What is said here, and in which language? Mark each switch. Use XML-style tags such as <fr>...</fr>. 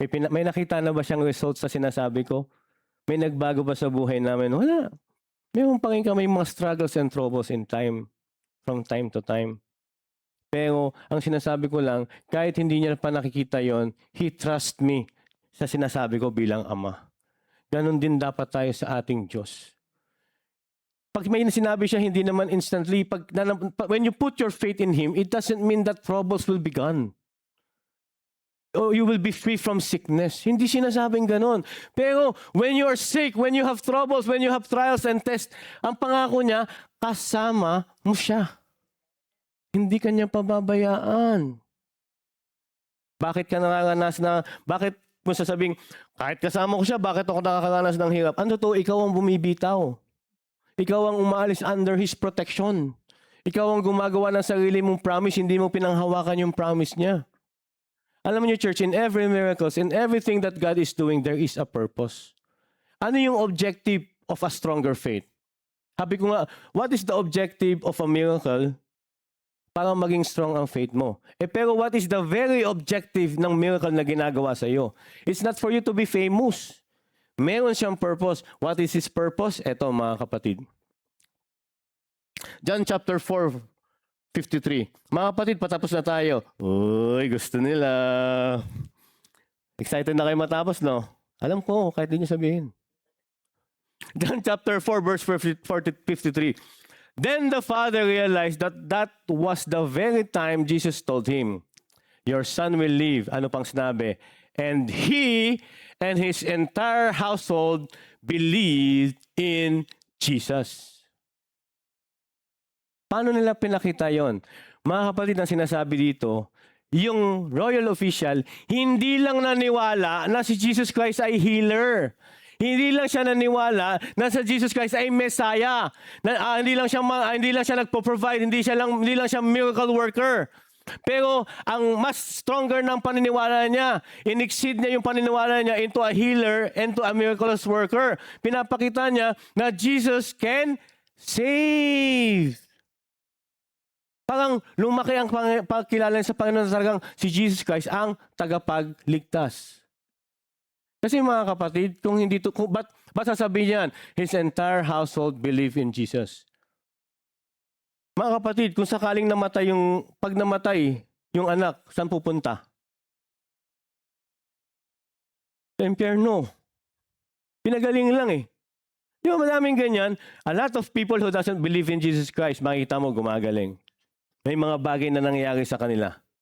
<tl>May nakita na ba siyang results sa sinasabi ko? May nagbago ba sa buhay namin? Wala. Mayroon pa rin kami mga</tl> <en>struggles and troubles from time to time.</en> <tl>Pero ang sinasabi ko lang, kahit hindi niya pa nakikita yon,</tl> <en>He trusts me</en> <tl>sa sinasabi ko bilang ama. Ganon din dapat tayo sa ating Diyos. Pag may sinabi siya, hindi naman</tl> <en>instantly. When you put your faith in Him, it doesn't mean that troubles will be gone. Or you will be free from sickness.</en> <tl>Hindi sinasabing ganon. Pero</tl> <en>when you are sick, when you have troubles, when you have trials and tests,</en> <tl>ang pangako niya, kasama mo siya. Hindi kanya pababayaan. Bakit ka bakit mo sasabing, kahit kasama ko siya, bakit ako nakakaranas ng hirap? Ano to? Ikaw ang bumibitaw. Ikaw ang umaalis</tl> <en>under His protection.</en> <tl>Ikaw ang gumagawa ng sarili mong promise, hindi mo pinanghawakan yung promise niya. Alam niyo,</tl> <en>church, in every miracles, in everything that God is doing, there is a purpose.</en> <tl>Ano yung</tl> <en>objective of a stronger faith?</en> <tl>Sabi ko nga,</tl> <en>what is the objective of a miracle?</en> <tl>Para maging strong ang faith mo. Pero</tl> <en>what is the very objective</en> <tl>ng miracle na ginagawa sa iyo?</tl> <en>It's not for you to be famous.</en> <tl>Meron siyang purpose.</tl> <en>What is His purpose?</en> <tl>Eto mga kapatid. John chapter 4:53. Mga kapatid, patapos na tayo. Uy, gusto nila. Excited na kayo matapos, no? Alam ko, kahit di niyo sabihin. John chapter 4 verse 53.</tl> <en>Then the father realized that was the very time Jesus told him, your son will live. Ano pang sinabi? And he and his entire household believed in Jesus.</en> <tl>Paano nila pinakita yon? Mga kapatid, ang sinasabi dito, yung royal official, hindi lang naniwala na si Jesus Christ ay healer. Hindi lang siya naniwala na si Jesus Christ ay Messiah. Hindi lang siya nagpo-provide, hindi lang siya miracle worker. Pero ang mas stronger ng paniniwala niya, in-exceed niya yung paniniwala niya</tl> <en>into a healer and to a miraculous worker.</en> <tl>Pinapakita niya na</tl> <en>Jesus can save.</en> <tl>Parang lumaki ang pagkilala sa Panginoon na talagang si Jesus Christ ang tagapagligtas. Kasi mga kapatid, kung hindi to, ba't sasabihin yan?</tl> <en>His entire household believe in Jesus.</en> <tl>Mga kapatid, kung sakaling pag namatay yung anak, saan pupunta? Sa impyerno. Pinagaling lang eh. Di ba madaming ganyan?</tl> <en>A lot of people who doesn't believe in Jesus Christ,</en> <tl>makikita mo gumagaling. May mga bagay na nangyayari sa kanila.</tl>